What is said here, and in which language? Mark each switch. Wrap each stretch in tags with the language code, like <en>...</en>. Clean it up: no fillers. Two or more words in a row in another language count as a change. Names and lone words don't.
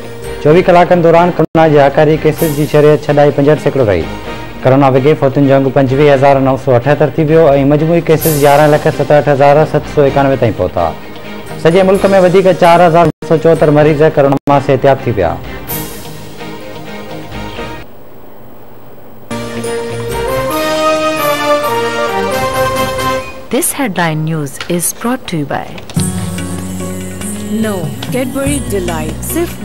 <sd>24 कलाकनि दौरान कोरोना जे आकारी केसिस की शरीयत छॾाई 65% रही। कोरोना विघे फौतुनि जो अंग 25,978 थी वियो ऐं मजमूई केसिस 11,67,791 ताईं पहुता। सॼे मुल्क में 4,274 मरीज़ कोरोना मां सेहतियाब थी विया।</sd> <en>This headline news is brought to you by No Cadbury Delight.</en>